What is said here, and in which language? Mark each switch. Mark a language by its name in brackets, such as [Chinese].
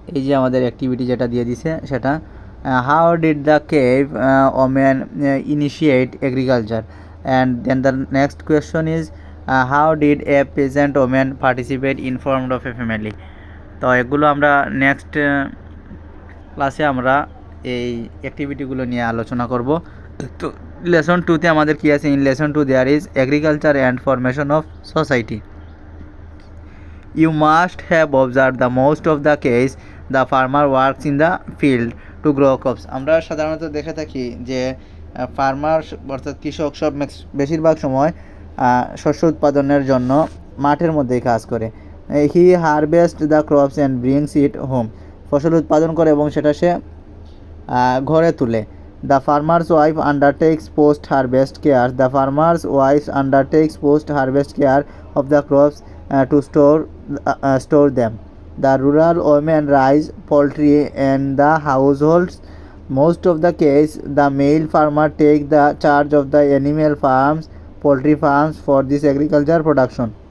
[Bangla] এই যে আমাদের অ্যাক্টিভিটি যেটা দিয়ে দিছে সেটা [English] How did the cave women initiate agriculture, and then the next question is how did a peasant women participate in formed of a family. [Bangla] তো এগুলো আমরা নেক্সট ক্লাসে আমরা এই অ্যাক্টিভিটিগুলো নিয়ে আলোচনা করব। তো লেসন টুতে আমাদের কী আছে? [English] In lesson two there is agriculture and formation of society. You must have observed the most of the case the farmer works in the field to grow crops. [Bangla] আমরা সাধারণত দেখে থাকি যে ফার্মার অর্থাৎ কৃষক সব বেশিরভাগ সময় শস্য উৎপাদনের জন্য মাঠের মধ্যেই কাজ করে। [English] He harvest the crops and brings it home. [Bangla] ফসল উৎপাদন করে এবং সেটা সে ঘরে তুলে। [English] The farmer's wife undertakes post harvest care. The farmer's wife undertakes post harvest care of the crops to store them. The rural women raise poultry in the households. Most of the case, the male farmer take the charge of the animal farms, poultry farms for this agriculture production.